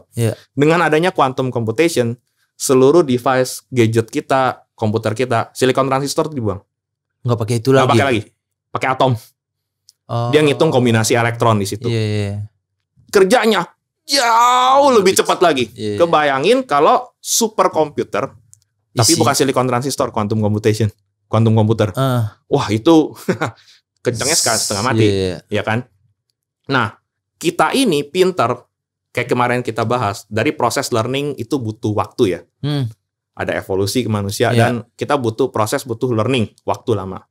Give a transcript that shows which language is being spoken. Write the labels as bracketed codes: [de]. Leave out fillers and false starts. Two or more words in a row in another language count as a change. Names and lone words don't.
[id] Dengan adanya [en] quantum computation, [id] seluruh device gadget kita, komputer kita, silikon transistor itu dibuang. Nggak pakai itu lagi. Nggak pakai lagi. Pakai atom. Dia ngitung kombinasi elektron di situ. Kerjanya jauh lebih cepat lagi. Kebayangin kalau superkomputer, tapi bukan silikon transistor, [en] quantum computation, quantum komputer. [id] Wah itu kencangnya setengah mati, ya kan? Nah, kita ini pinter, kayak kemarin kita bahas, dari proses learning itu butuh waktu ya. Ada evolusi ke manusia dan kita butuh learning, waktu lama.